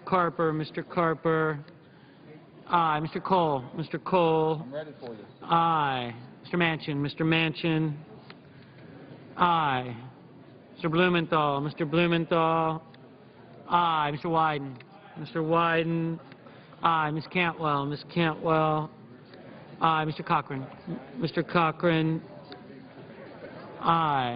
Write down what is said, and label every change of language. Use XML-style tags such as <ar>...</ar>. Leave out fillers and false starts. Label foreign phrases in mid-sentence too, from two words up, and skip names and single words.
<en>Carper, aye. Mr. Cole, I'm ready for you. aye. Mr. Manchin, aye. Mr. Blumenthal, aye. Mr. Wyden, aye. Ms. Cantwell, aye. Mr. Cochran, aye.</en>